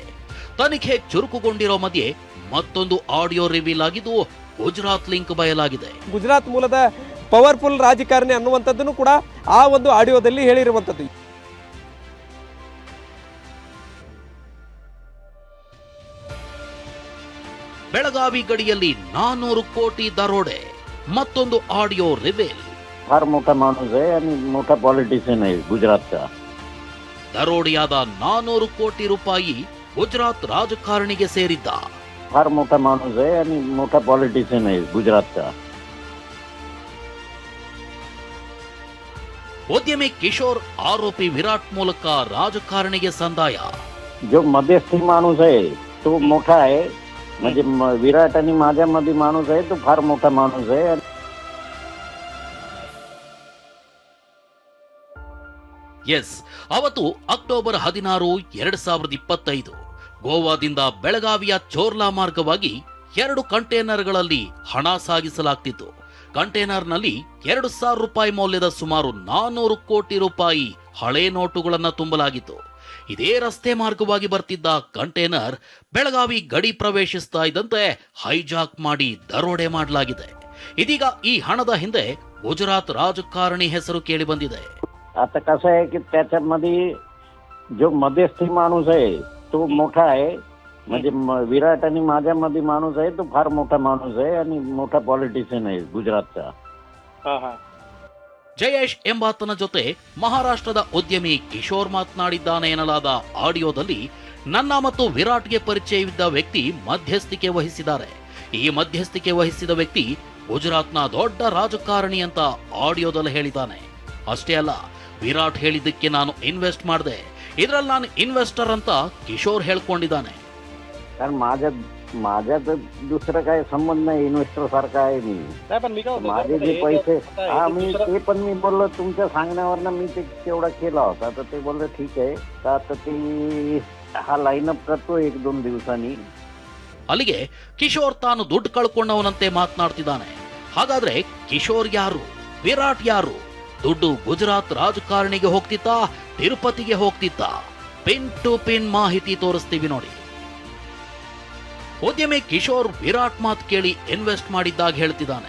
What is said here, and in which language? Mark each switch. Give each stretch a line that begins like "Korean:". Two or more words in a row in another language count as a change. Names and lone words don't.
Kannada: ತನಿಖೆ ಚುರುಕುಗೊಂಡಿರೋ ಮಧ್ಯೆ ಮತ್ತೊಂದು ಆಡಿಯೋ ರಿವೀಲ್ ಆಗಿದ್ದು ಗುಜರಾತ್ ಲಿಂಕ್ ಬಯಲಾಗಿದೆ. ಗುಜರಾತ್ ಮೂಲದ ಪವರ್ಫುಲ್ ರಾಜಕಾರಣಿ ಅನ್ನುವಂಥದ್ದನ್ನು ಕೂಡ ಆ ಒಂದು ಆಡಿಯೋದಲ್ಲಿ ಹೇಳಿರುವಂಥದ್ದು. ಬೆಳಗಾವಿ ಗಡಿಯಲ್ಲಿ 400 ಕೋಟಿ ದರೋಡೆ. ಮತ್ತೊಂದು ಆಡಿಯೋ ರಿವೀಲ್.
Marathi: फार मोठा माणूस आहे आणि मोठा पॉलिटिशियन आहे गुजरातचा.
Kannada: ದರೋಡೆಯಾದ 400 ಕೋಟಿ ರೂಪಾಯಿ ಗುಜರಾತ್ ರಾಜಕಾರಣಿಗೆ ಸೇರಿದ್ದ.
Marathi: फार मोठा माणूस आहे आणि मोठा पॉलिटिशियन आहे गुजरातचा.
Kannada: ಉದ್ಯಮಿ ಕಿಶೋರ್ ಆರೋಪಿ ವಿರಾಟ್ ಮೂಲಕ ರಾಜಕಾರಣಿಗೆ ಸಂದಾಯ.
Marathi: जो मध्यस्थी माणूस आहे तो मोठा आहे, म्हणजे विराट आणि माझ्यामध्ये माणूस आहे तो फार मोठा माणूस आहे.
Kannada: ಎಸ್, ಅವತ್ತು ಅಕ್ಟೋಬರ್ 16, 2025 ಗೋವಾದಿಂದ ಬೆಳಗಾವಿಯ ಚೋರ್ಲಾ ಮಾರ್ಗವಾಗಿ 2 ಕಂಟೈನರ್ಗಳಲ್ಲಿ ಹಣ ಸಾಗಿಸಲಾಗ್ತಿತ್ತು. ಕಂಟೈನರ್ನಲ್ಲಿ 2,000 ರೂಪಾಯಿ ಮೌಲ್ಯದ ಸುಮಾರು 400 ಕೋಟಿ ರೂಪಾಯಿ ಹಳೆ ನೋಟುಗಳನ್ನು ತುಂಬಲಾಗಿತ್ತು. ಇದೇ ರಸ್ತೆ ಮಾರ್ಗವಾಗಿ ಬರ್ತಿದ್ದ ಕಂಟೈನರ್ ಬೆಳಗಾವಿ ಗಡಿ ಪ್ರವೇಶಿಸ್ತಾ ಇದ್ದಂತೆ ಹೈಜಾಕ್ ಮಾಡಿ ದರೋಡೆ ಮಾಡಲಾಗಿದೆ. ಇದೀಗ ಈ ಹಣದ ಹಿಂದೆ ಗುಜರಾತ್ ರಾಜಕಾರಣಿ ಹೆಸರು ಕೇಳಿ ಬಂದಿದೆ.
Marathi: आता कसं आहे की त्याच्यामध्ये जो मध्यस्थी माणूस आहे तो मोठा आहे, म्हणजे विराट आणि माझ्यामध्ये माणूस आहे तो फार मोठा माणूस आहे आणि मोठा पॉलिटिशियन आहे गुजरातचा.
Kannada: ಜಯೇಶ್ ಎಂಬಾತನ ಜೊತೆ ಮಹಾರಾಷ್ಟ್ರದ ಉದ್ಯಮಿ ಕಿಶೋರ್ ಮಾತನಾಡಿದ್ದಾನೆ ಎನ್ನಲಾದ ಆಡಿಯೋದಲ್ಲಿ ನನ್ನ ಮತ್ತು ವಿರಾಟ್ಗೆ ಪರಿಚಯವಿದ್ದ ವ್ಯಕ್ತಿ ಮಧ್ಯಸ್ಥಿಕೆ ವಹಿಸಿದ್ದಾರೆ. ಈ ಮಧ್ಯಸ್ಥಿಕೆ ವಹಿಸಿದ ವ್ಯಕ್ತಿ ಗುಜರಾತ್ನ ದೊಡ್ಡ ರಾಜಕಾರಣಿ ಅಂತ ಆಡಿಯೋದಲ್ಲಿ ಹೇಳಿದ್ದಾನೆ. ಅಷ್ಟೇ ಅಲ್ಲ, ವಿರಾಟ್ ಹೇಳಿದ್ದಕ್ಕೆ ನಾನು ಇನ್ವೆಸ್ಟ್ ಮಾಡಿದೆ, ಇದರಲ್ಲಿ ನಾನು इन्व्हेस्टर ಅಂತ ಕಿಶೋರ್ ಹೇಳ್ಕೊಂಡಿದ್ದಾನೆ.
Marathi: कारण माझ्या तर दुसरं काय संबंध नाही, इन्व्हेस्टर सारखा आहे मी. माझे जे पैसे ते पण मी बोललो तुमच्या सांगण्यावरनं मी ते तेवढा केला होता, तर ते बोलले ठीक आहे. तर आता ते हा लाईनअप करतो 1-2 दिवसांनी.
Kannada: ಅಲ್ಲಿಗೆ ಕಿಶೋರ್ ತಾನು ದುಡ್ಡು ಕಳ್ಕೊಂಡವನಂತೆ ಮಾತನಾಡ್ತಿದ್ದಾನೆ. ಹಾಗಾದ್ರೆ ಕಿಶೋರ್ ಯಾರು, ವಿರಾಟ್ ಯಾರು? ದುಡ್ಡು ಗುಜರಾತ್ ರಾಜಕಾರಣಿಗೆ ಹೋಗ್ತಿತ್ತಾ, ತಿರುಪತಿಗೆ ಹೋಗ್ತಿತ್ತಾ?
English: pin to pin
Kannada: ಮಾಹಿತಿ ತೋರಿಸ್ತೀವಿ ನೋಡಿ. ಉದ್ಯಮಿ ಕಿಶೋರ್ ವಿರಾಟ್ ಮಾತು ಕೇಳಿ ಇನ್ವೆಸ್ಟ್ ಮಾಡಿದ್ದಾಗ ಹೇಳ್ತಿದ್ದಾನೆ.